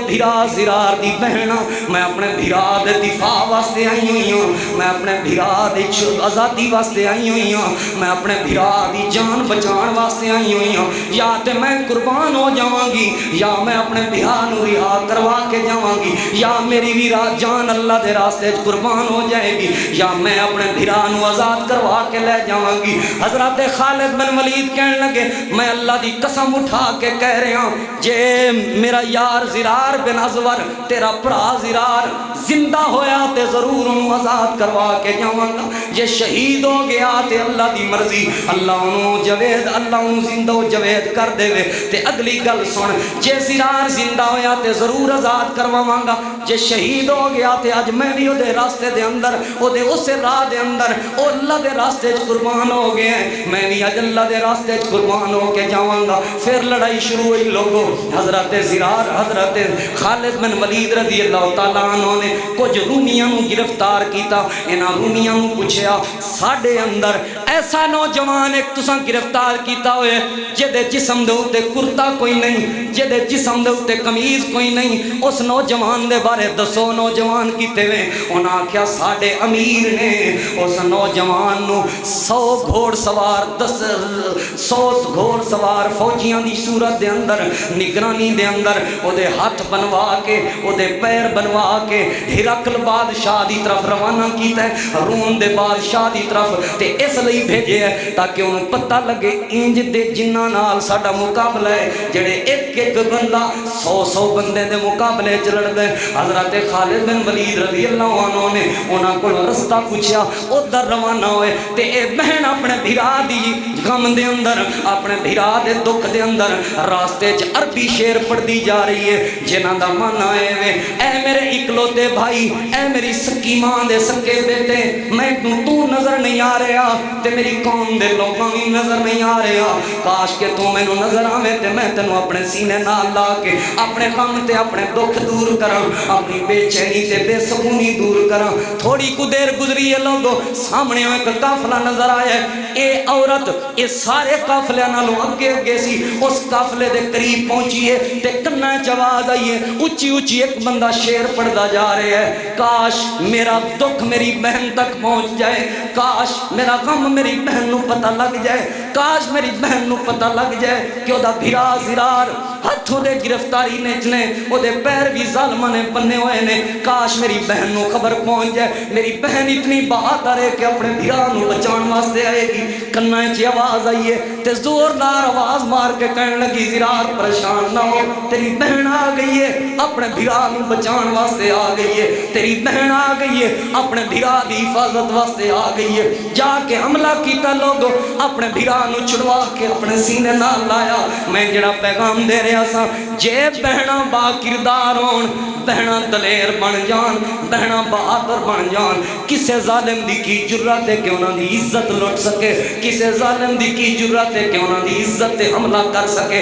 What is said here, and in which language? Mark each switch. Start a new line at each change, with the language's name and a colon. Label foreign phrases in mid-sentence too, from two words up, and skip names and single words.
Punjabi: بھرا زرار دی بہن ہاں میں اپنے بھرا دے دفاع واسطے آئی ہوئی ہوں میں اپنے بھرا دی آزادی واسطے آئی ہوئی ہوں میں اپنے بھرا دی جان بچان واسطے آئی ہوئی ہوں یا تے میں قربان ہو جاواں گی یا میں اپنے بھرا نو کروا کے جاواں گی یا میری بھی جان اللہ دے راستے قربان ہو جائے گی یا میں اپنے بھرا نو آزاد کروا کے لے جاواں گی حضرت خالد بن ولید کہنے لگے میں اللہ دی قسم اٹھا کے کہہ رہا ہوں جے میرا یار زرار بن ازور تیرا بھرا زرار زندہ ہویا تے ضرور انہوں آزاد کروا کے جاواں گا جے شہید ہو گیا تے اللہ دی مرضی اللہ انہوں جوید اللہ انہوں زندہ و جوید کر دے وے تے اگلی گل سن جے زرار زندہ ہویا تے ضرور آزاد کرواواں گا جے شہید ہو گیا تے اج میں بھی دے راستے دے اندر او دے اس راہ دے اندر او اللہ دے راستے قربان ہو گئے میں بھی اج اللہ دے راستے قربان ہو کے جاواں گا پھر لڑائی شروع ہوئی لوگوں حضرت زرار حضرت خالد بن ولید رضی اللہ تعالیٰ عنہ نے کچھ رومیاں نو گرفتار کیتا انہاں رومیاں نو پوچھیا ساڈے اندر ایسا نوجوان ایک تساں گرفتار کیتا ہوئے جدے جسم دے اوتے کرتا کوئی نہیں جدے جسم دے اوتے قمیض کوئی نہیں اس نوجوان دے بارے دسو نوجوان کیتے وے انہاں کیا ساڈے امیر نے اس نوجوان نو 100 گھوڑ سوار 100 گھوڑ سوار فوجیاں دی صورت دے اندر نگرانی دے اندر او دے ہاتھ بنوا کے او دے پیر بنوا کے ہرقل بادشاہ دی طرف روانہ کیتا ہے روم دے بادشاہ دی طرف تے اس لئی بھیجے ہے تاکہ انہوں پتہ لگے انج دے جنہاں نال ساڈا مقابلہ ہے جڑے ایک ایک بندہ 100 بندے دے مقابلے چ لڑدے حضرت خالد بن ولید رضی اللہ عنہ نے انہاں کول رستہ پوچھیا ادھر روانہ ہوئے تے اے بہن اپنے بھرا دی غم دے اندر اپنے بھرا دے دکھ دے اندر راستے چ عربی شعر پڑھدی جا رہی ہے جنہاں دا معنی ہے اے میرے اکلوتے بھائی اے میری سکی ماں دے سکے بیٹے میں تو نظر نہیں آ رہا تے میری قوم دے لوگاں بھی نظر نہیں آ رہا کاش کہ تو مینوں نظر آویں تے میں تینوں اپنے سینے نال لا کے اپنے غم تے اپنے دکھ دور کراں اپنی بے چینی تے بے سکونی دور کراں تھوڑی کو دیر گزری ہے لوگوں سامنے ایک قافلہ نظر آیا اے عورت اے سارے قافلے نالوں اگے اگے سی اس قافلے دے قریب پہنچی ہے تے کنا آواز آئی ہے اونچی اونچی ایک بندہ شعر پڑھدا جا رہا ہے کاش میرا دکھ میری بہن تک پہنچ جائے کاش میرا غم میری بہن نو پتہ لگ جائے کاش میری بہن نو پتہ لگ جائے کہ او دا بھرا زرار ہتھوں دے گرفتاری نے جنے او دے پیر بھی ظالماں نے بننے ہوئے نے کاش میری بہن نو خبر پہنچ جائے میری بہن اتنی بہادر ہے کہ اپنے بھرا نو بچان واسطے آئے گی کنا چ آواز آئی ہے تے زوردار آواز مار کے کہنے لگی زرار پریشان نہ ہو، تیری بہن آ گئی ہے، اپنے بھرا نو بچان واسطے آ گئی ہے، تیری بہن آ گئی ہے، اپنے بھرا دی حفاظت واسطے آ گئی ہے۔ جا کے حملہ کیتا لوگو، اپنے بھرا نو چھڑوا کے اپنے سینے نال لایا۔ میں جڑا پیغام دے رہا سا، جے بہنا با کردار ہون، بہنا دلیر بن جان، بہنا بہادر بن جان، کسے ظالم دی کی جرات ہے کہ انہاں دی عزت لٹ سکے، کسے ظالم دی کی جرات ہے کہ انہاں دی عزت تے حملہ کر سکے۔